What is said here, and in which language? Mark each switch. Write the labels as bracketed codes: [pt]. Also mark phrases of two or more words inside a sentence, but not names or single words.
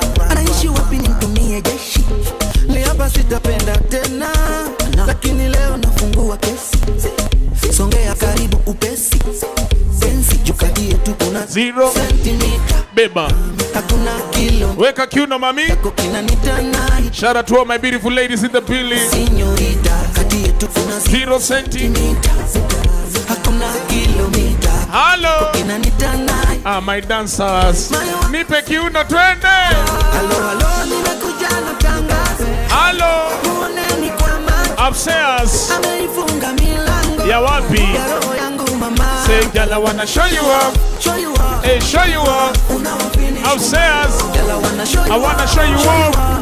[sw] Anaishi wapi, nimtumie jeshi? Ni hapa sitapenda tena. Lakini leo nafungua kesi. Songea karibu upesi. Sensi, jukatie tu kuna Zero. sentimita. Beba. Hakuna Weka kiuno, mami. [en] Shout out to all my beautiful ladies in the building. Zero centimeter. Hello. Ah, my dancers. [sw] Nipe kiuno, twende. [en] Hello. Upstairs. [sw] Ya wapi? [en] Say, girl, I wanna show you up. Hey, show you up. Upstairs. I wanna show you up.